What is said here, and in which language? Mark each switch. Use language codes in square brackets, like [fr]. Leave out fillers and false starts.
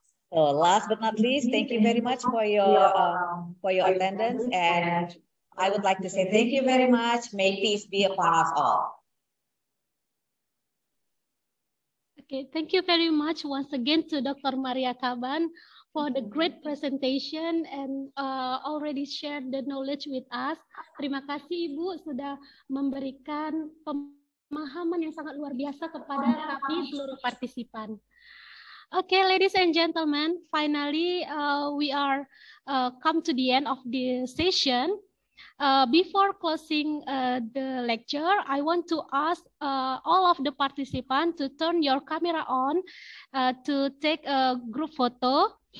[en] So last but not least, thank you very much for your attendance, and I would like to say thank you very much. May peace be upon us all. Okay, thank you very much once again to Dr. Maria Kaban for the great presentation and already shared the knowledge with us. [id] Terima kasih Ibu sudah memberikan pemahaman yang sangat luar biasa kepada kami seluruh partisipan. [en] Okay, ladies and gentlemen, finally we are come to the end of the session. Before closing the lecture, I want to ask all of the participants to turn your camera on to take a group photo.